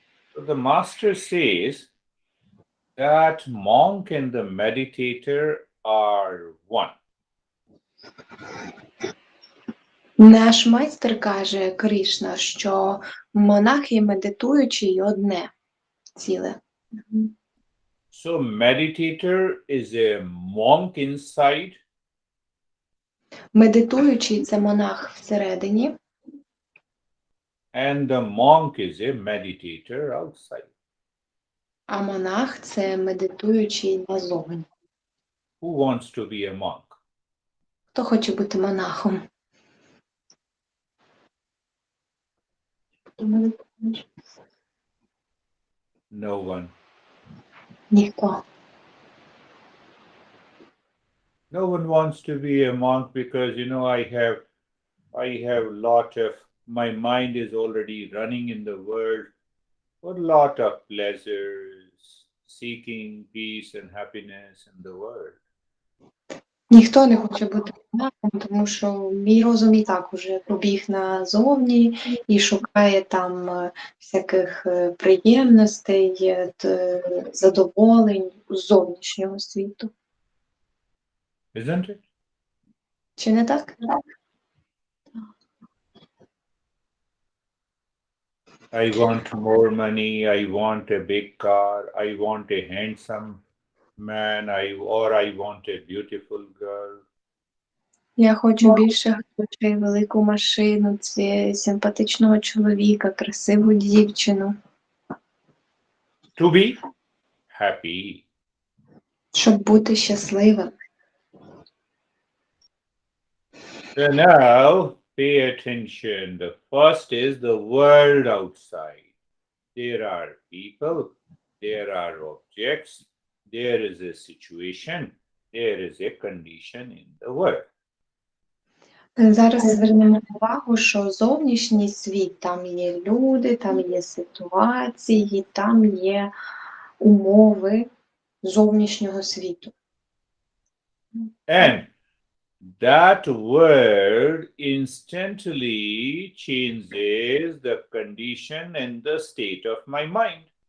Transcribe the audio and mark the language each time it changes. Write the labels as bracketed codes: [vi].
[en] So the master says that monk and the meditator are one. [uk] Наш майстер каже, Кришна, що монах і медитуючий одне ціле. [en] So meditator is a monk inside. [uk] Медитуючий – це монах всередині. [en] And the monk is a meditator outside. [uk] А монах – це медитуючий назовні. [en] Who wants to be a monk? [uk] Хто хоче бути монахом? [en] No one. [uk] Ніхто. [en] No one wants to be a monk because I have lot of my mind is already running in the world for a lot of pleasures, seeking peace and happiness in the world. [uk] Ніхто не хоче бути монахом, тому що мій розум і так уже побіг назовні і шукає там всяких приємностей, задоволень з зовнішнього світу. [en] Isn't it? [uk] Чи не так? [en] I want more money, I want a big car, I want a handsome man, or I want a beautiful girl. [uk] Я хочу більше грошей, велику машину, симпатичного чоловіка, красиву дівчину. [en] To be happy. [uk] Щоб бути щасливим. [en] So now pay attention. The first is the world outside. There are people, there are objects, there is a situation, there is a condition in the world. [uk] Зараз звернемо увагу, що зовнішній світ, там є люди, там є ситуації, там є умови зовнішнього світу. [en] And that world instantly changes the condition and the state of my mind.